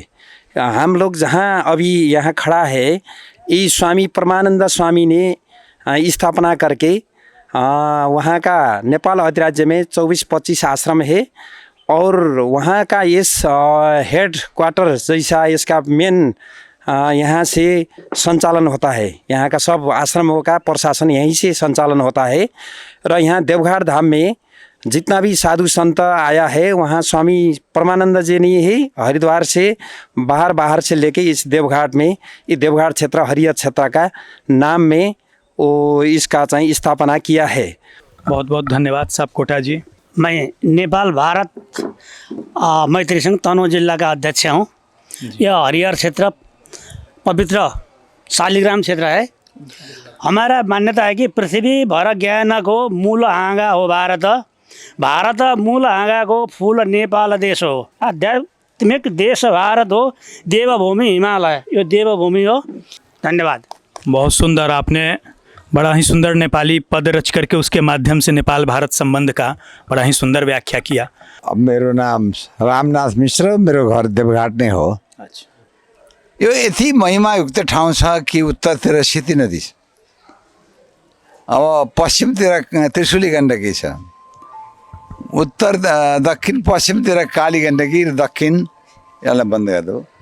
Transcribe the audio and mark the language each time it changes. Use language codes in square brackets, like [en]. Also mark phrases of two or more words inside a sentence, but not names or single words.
[hi] हम लोग जहाँ अभी यहाँ खड़ा है ये स्वामी परमानंद स्वामी ने स्थापना करके वहाँ का नेपाल अधिराज्य में 24-25 आश्रम है। और वहाँ का इस हेड क्वार्टर जैसा इसका मेन यहाँ से संचालन होता है। यहाँ का सब आश्रमों का प्रशासन यहीं से संचालन होता है। र यहाँ देवघाट धाम में जितना भी साधु संत आया है वहाँ स्वामी परमानंद जी ने ही हरिद्वार से बाहर से लेके इस देवघाट में, ये देवघाट क्षेत्र हरियर क्षेत्र का नाम में वो इसका चाहिँ स्थापना किया है। बहुत बहुत धन्यवाद साहब कोटा जी। मैं नेपाल भारत मैत्री संघ तनहुँ जिला का अध्यक्ष हूँ। यह हरिहर क्षेत्र पवित्र शालिग्राम क्षेत्र है। हमारा मान्यता है कि [ne] पृथ्वी भर ज्ञान को मूल हाँगा हो भारत, भारत मूल हाँगा को फूल नेपाल देश हो, आध्यात्मिक देश भारत हो, देवभूमि हिमालय, यो देवभूमि हो। धन्यवाद। [hi] बहुत सुंदर, आपने बड़ा ही सुंदर नेपाली पद रच करके उसके माध्यम से नेपाल भारत संबंध का बड़ा ही सुंदर व्याख्या किया। [ne] अब मेरो नाम रामनाथ मिश्र, मेरो घर देवघाट नै हो। [hi] अच्छा। [ne] यो यति महिमायुक्त ठाउँ छ कि उत्तरतिर सेती नदी छ, अब पश्चिमतिर त्रिशुली गण्डकी छ, उत्तर दक्षिण पश्चिमतिर काली गण्डकी र दक्षिण यसलाई बन्द गरिदेऊ